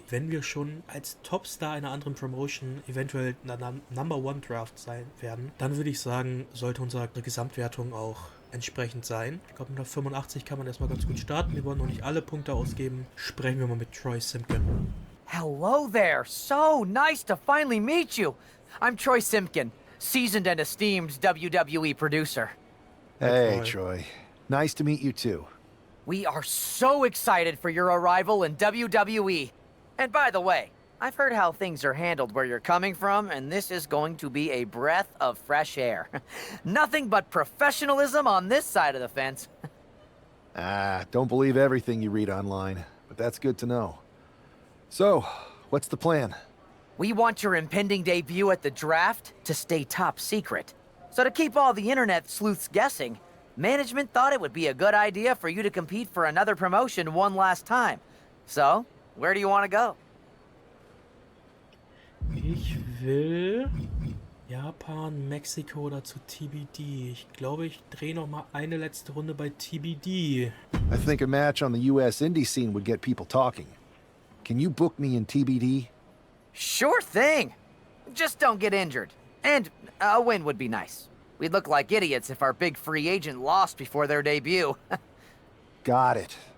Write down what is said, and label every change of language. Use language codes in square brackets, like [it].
[de] Wenn wir schon als Topstar einer anderen Promotion eventuell in einer #1 Draft sein werden, dann würde ich sagen, sollte unsere Gesamtwertung auch entsprechend sein. Ich glaube, mit 85 kann man erstmal ganz gut starten. Wir wollen noch nicht alle Punkte ausgeben. Sprechen wir mal mit Troy Simpkin. [en] Hello there. So nice to finally meet you. I'm Troy Simpkin, seasoned and esteemed WWE producer. Hey, Troy. Nice to meet you too. We are so excited for your arrival in WWE. And by the way, I've heard how things are handled where you're coming from, and this is going to be a breath of fresh air. Nothing but professionalism on this side of the fence. Don't believe everything you read online, but that's good to know. So, what's the plan? We want your impending debut at the draft to stay top secret. So to keep all the internet sleuths guessing, management thought it would be a good idea for you to compete for another promotion one last time. So, where do you want to go? [de] Ich will Japan, Mexiko oder zu TBD. Ich glaube, ich drehe noch mal eine letzte Runde bei TBD. [en] I think a match on the US indie scene would get people talking. Can you book me in TBD? Sure thing. Just don't get injured. And a win would be nice. We'd look like idiots if our big free agent lost before their debut. Got it.